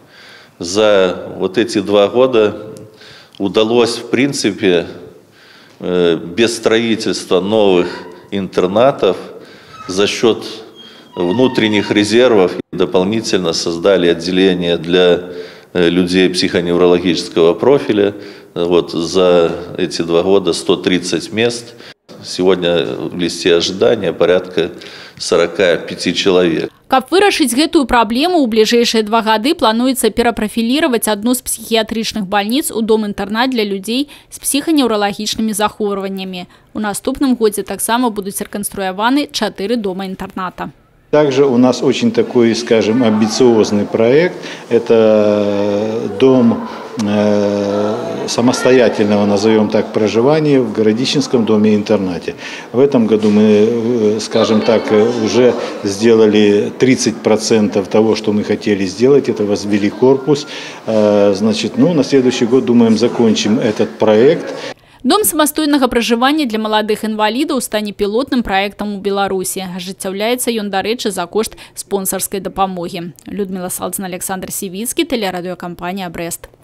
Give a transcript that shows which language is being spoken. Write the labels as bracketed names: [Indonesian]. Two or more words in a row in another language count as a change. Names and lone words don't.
[Russian] За вот эти 2 года удалось, в принципе, без строительства новых интернатов, за счет внутренних резервов дополнительно создали отделение для людей психоневрологического профиля. Вот за эти 2 года 130 мест. Сегодня в листе ожидания порядка 45 человек. [Belarusian] Каб вырашыць гэтую праблему, у бліжэйшыя 2 гады плануецца перапрафіліраваць адну з псіхіятрычных бальніц у дом-інтэрнат для людзей з псіханевралагічнымі захворваннямі. У наступным годзе таксама будуць рэканструяваны 4 дома-інтэрната. [Russian] Также у нас очень такой, скажем, амбициозный проект. Это дом самостоятельного, назовем так, проживания в Городищенском доме-интернате. В этом году мы, скажем так, уже сделали 30% того, что мы хотели сделать. Это возвели корпус. Значит, на следующий год, думаем, закончим этот проект. [Belarusian] Дом самастойнага пражывання для маладых інвалідаў стане пілотным праектам у Беларусі. Ажыццяўляецца ён, дарэчы, за кошт спонсарскай дапамогі. Людмила Салдзіна, Александр Сівіцкі, тэлерадыёкампанія «Брэст».